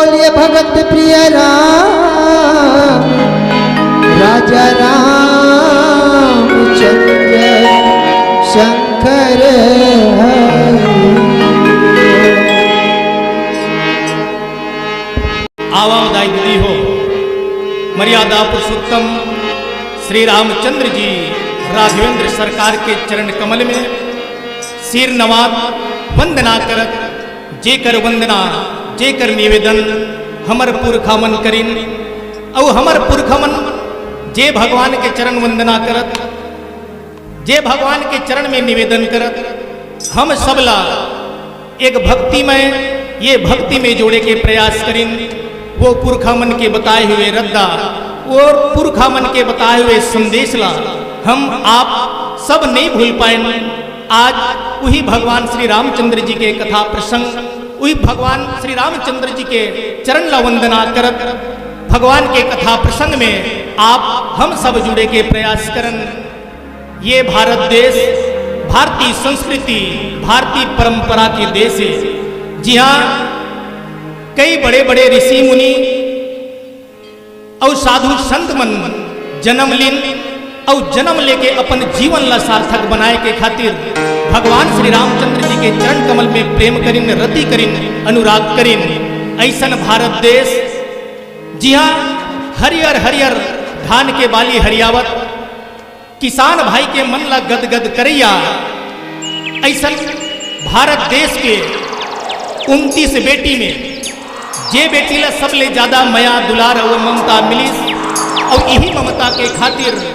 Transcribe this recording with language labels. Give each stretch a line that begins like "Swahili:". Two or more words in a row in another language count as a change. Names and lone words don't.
Chhattisgarhi: भगत प्रिय राम राजा रामचंद्र शंकर आवामदाई विधि हो मर्यादा पुरुषोत्तम श्री रामचंद्र जी राघवेंद्र सरकार के चरण कमल में सिर नवात वंदना करत जेकर वंदना जेकर निवेदन हमर पुरखामन करिन औ हमर पुरखमन जे भगवान के चरण वंदना करत जे भगवान के चरण में निवेदन करत हम सबला एक भक्तिमय ये भक्ति में जोड़े के प्रयास करिन वो पुरखामन के बताए हुए रद्दा और पुरखामन के बताए हुए संदेश ला हम आप सब नहीं भूल पाए। आज वही भगवान श्री रामचंद्र जी के कथा प्रसंग वही भगवान श्री रामचंद्र जी के चरण ला वंदना करत भगवान के कथा प्रसंग में आप हम सब जुड़े के प्रयास करन। ये भारत देश भारतीय संस्कृति भारतीय परंपरा के देश है। जी हाँ, कई बड़े बड़े ऋषि मुनि और साधु संत मन जन्म लीन और जन्म लेके अपन जीवन ला सार्थक बनाए के खातिर भगवान श्री रामचंद्र जी के चरण कमल में प्रेम करिन रति करिन अनुराग करिन। ऐसन भारत देश जी हाँ, हरियर हरियर धान के बाली हरियावत किसान भाई के मन ला गदगद करैया ऐसन भारत देश के 29 बेटी में जे बेटी ला सबले ज्यादा मया दुलार और ममता मिली और यही ममता के खातिर